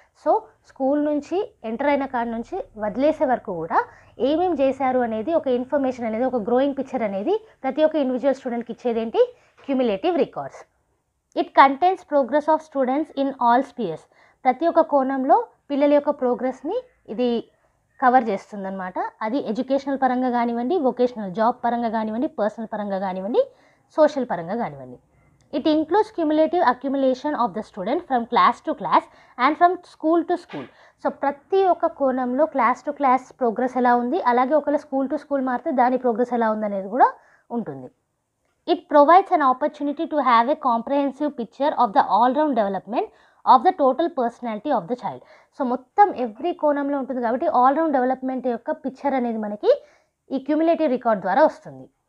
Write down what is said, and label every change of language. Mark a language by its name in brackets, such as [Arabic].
[Telugu] So school నుంచి enter అయిన కాడ నుంచి వదిలేసే వరకు కూడా ఏమేమి చేశారు అనేది ఒక ఇన్ఫర్మేషన్ అనేది, ఒక గ్రోయింగ్ పిక్చర్ అనేది ప్రతి ఒక్క ఇండివిజువల్ స్టూడెంట్కి ఇచ్చేది ఏంటి? Cumulative records. [English] It contains progress of students in all spheres. [Telugu] ప్రతి ఒక్క కోణంలో పిల్లల యొక్క ప్రోగ్రెస్ని ఇది కవర్ చేస్తుందన్నమాట. అది ఎడ్యుకేషనల్ పరంగా కానివ్వండి, వొకేషనల్ జాబ్ పరంగా కానివ్వండి, పర్సనల్ పరంగా కానివ్వండి, సోషల్ పరంగా కానివ్వండి. [English] It includes cumulative accumulation of the student from class to class and from school to school. [Telugu] So ప్రతి ఒక్క కోణంలో క్లాస్ టు క్లాస్ ప్రోగ్రెస్ ఎలా ఉంది, అలాగే ఒకవేళ స్కూల్ టు స్కూల్ మారితే దాని ప్రోగ్రెస్ ఎలా ఉంది అనేది కూడా ఉంటుంది. [English] It provides an opportunity to have a comprehensive picture of the all round development of the total personality of the child. [Telugu] So మొత్తం ఎవ్రీ కోణంలో ఉంటుంది కాబట్టి ఆల్రౌండ్ డెవలప్మెంట్ యొక్క పిక్చర్ అనేది మనకి ఈ క్యుములేటివ్ రికార్డ్ ద్వారా వస్తుంది.